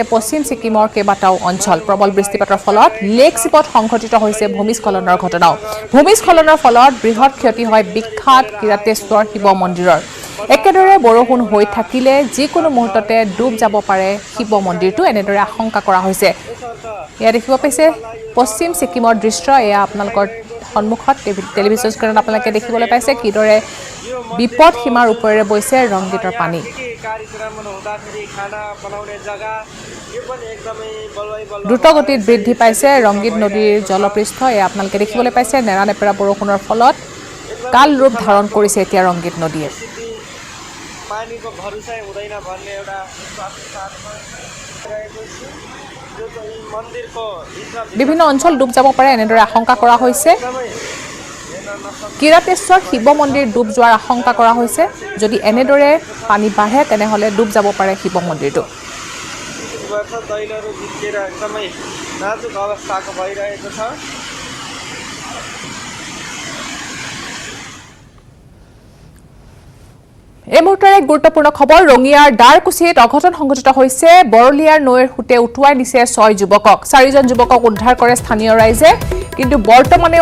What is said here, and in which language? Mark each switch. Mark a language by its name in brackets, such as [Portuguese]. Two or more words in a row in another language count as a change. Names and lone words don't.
[Assamese] পশ্চিম ছিকিমৰ কেইবাটাও অঞ্চল প্ৰবল বৃষ্টিপাতৰ ফলত লেক চিপত সংঘটিত হৈছে ভূমিস্খলনৰ ঘটনাও ভূমিস্খলনৰ ফলত বৃহৎ ক্ষতি হয় বিখ্যাত কিৰাতেশ্বৰ শিৱ মন্দিৰৰ একেদৰে বৰষুণ হৈ থাকিলে যিকোনো মুহূৰ্ততে ডুব যাব পাৰে শিৱ মন্দিৰটো এনেদৰে আশংকা কৰা হৈছে এয়া দেখিব পাইছে পশ্চিম ছিকিমৰ দৃশ্য এয়া আপোনালোকৰ সন্মুখত টেলিভিছন স্ক্ৰীণত আপোনালোকে দেখিবলৈ পাইছে কিদৰে বিপদ সীমাৰ ওপৰেৰে বৈছে ৰংগীতৰ পানী দ্ৰুতগতিত বৃদ্ধি পাইছে ৰংগীত নদীৰ জলপৃষ্ঠ এয়া আপোনালোকে দেখিবলৈ পাইছে নেৰানেপেৰা বৰষুণৰ ফলত কাল ৰূপ ধাৰণ কৰিছে এতিয়া ৰংগীত নদীয়ে [Nepali] पानीको भरोसै हुँदैन भन्ने एउटा मन्दिरको [Assamese] বিভিন্ন অঞ্চল ডুব যাব পাৰে এনেদৰে আশংকা কৰা হৈছে কিৰাতেশ্বৰ শিৱ মন্দিৰ ডুব যোৱাৰ আশংকা কৰা হৈছে যদি এনেদৰে পানী বাঢ়ে তেনেহলে ডুব যাব পাৰে শিৱ মন্দিৰটো [Nepali] दैलोहरू जितेर एकदमै नाजुक अवस्थाको भइरहेको छ [Assamese] এই মুহূৰ্তৰ এক গুৰুত্বপূৰ্ণ খবৰ ৰঙিয়াৰ দাৰকুছিত অঘটন সংঘটিত হৈছে বৰলিয়াৰ নৈৰ হুতে উটুৱাই নিছে 6 যুৱকক 4জন যুৱকক উদ্ধাৰ কৰে স্থানীয় ৰাইজে কিন্তু বৰ্তমানেও